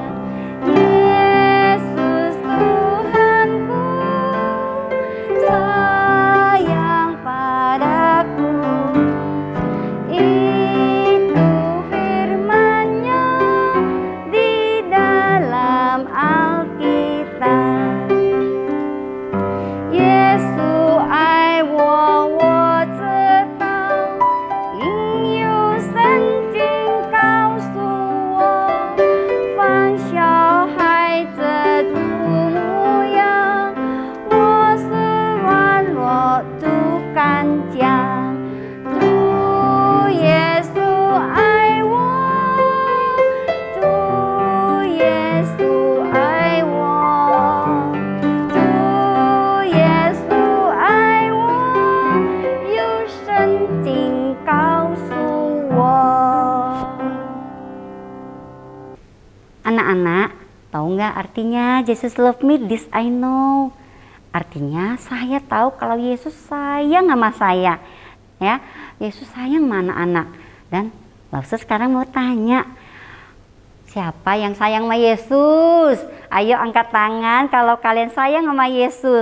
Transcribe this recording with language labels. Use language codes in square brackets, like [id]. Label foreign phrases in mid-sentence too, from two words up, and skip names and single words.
[id] Yesus Tuhanku sayang padaku. Itu firman-Nya di dalam Alkitab. [zh] Yesus I 我知道，因有圣经告诉我，放小孩子主模样，我是软弱主刚强。主耶稣爱我，主耶稣爱我，主耶稣爱我，有圣经告诉我。 [id] Anak-anak, tahu nggak artinya [en] Jesus love me, this I know? [id] Artinya saya tahu kalau Yesus sayang sama saya. Ya, Yesus sayang sama anak-anak. Dan Lause sekarang mau tanya, siapa yang sayang sama Yesus? Ayo angkat tangan kalau kalian sayang sama Yesus.